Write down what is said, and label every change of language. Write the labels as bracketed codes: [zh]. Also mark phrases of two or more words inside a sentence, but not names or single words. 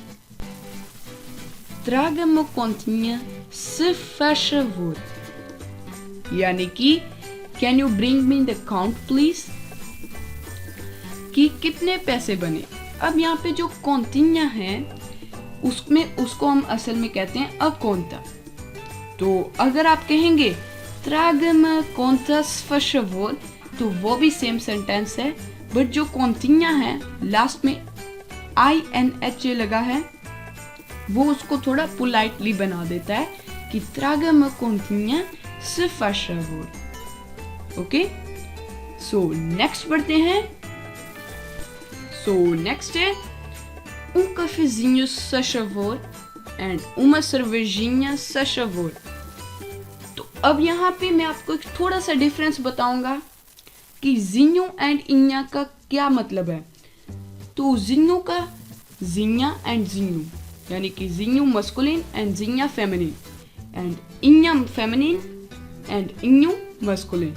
[pt] traga-me a continha, se faz favor [hi] यानी कि [en] can you bring me the count please [hi] कि कितने पैसे बने. अब यहाँ पे जो कॉन्टिन्या है उसमें उसको हम असल में कहते हैं [pt] a conta. [hi] तो अगर आप कहेंगे [pt] traga-me conta, se faz favor [hi] तो वो भी [en] same sentence [hi] है बट जो कॉन्टिन्या है लास्ट में INH लगा है वो उसको थोड़ा पोलाइटली बना देता है कि [pt] traga-me continha, se faz favor. [en] okay so next [hi] बढ़ते हैं. [en] So next [pt] é cafezinho, se favor, and uma cervejinha, se favor. [hi] तो अब यहाँ पे मैं आपको एक थोड़ा सा डिफरेंस बताऊंगा कि zinho एंड inha का क्या मतलब है। तो zinho का zinha एंड zinho, यानी कि zinho मस्कुलिन एंड zinha फेमिनिन, एंड inha फेमिनिन एंड inho मस्कुलिन।